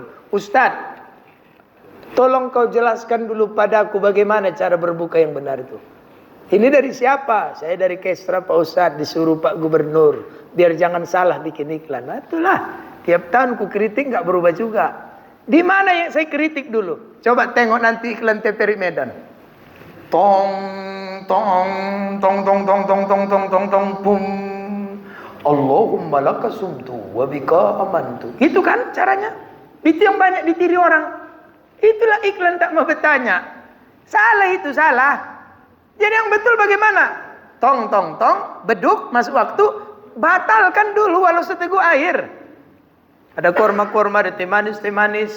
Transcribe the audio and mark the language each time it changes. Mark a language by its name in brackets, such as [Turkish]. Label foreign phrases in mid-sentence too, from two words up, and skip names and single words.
[Indonesian] Ustadz, tolong kau jelaskan dulu padaku bagaimana cara berbuka yang benar itu. Ini dari siapa? Saya dari Kestra Pak Ustadz. Disuruh Pak Gubernur. Biar jangan salah bikin iklan. Nah, itulah. Tiap tahun ku kritik nggak berubah juga. Di mana yang saya kritik dulu? Coba tengok nanti iklan TPRI Medan. Tong tong tong tong tong tong tong tong tong tong pum. [Arabic] اللهم لك صمت وبك آمنت. [Indonesian] Itu kan caranya. Itu yang banyak ditiru orang. Itulah iklan tak mau bertanya. Salah itu salah. Jadi yang betul bagaimana? Tong tong tong, beduk masuk waktu, batalkan dulu walau seteguk air. Ada korma-korma, ada teh manis.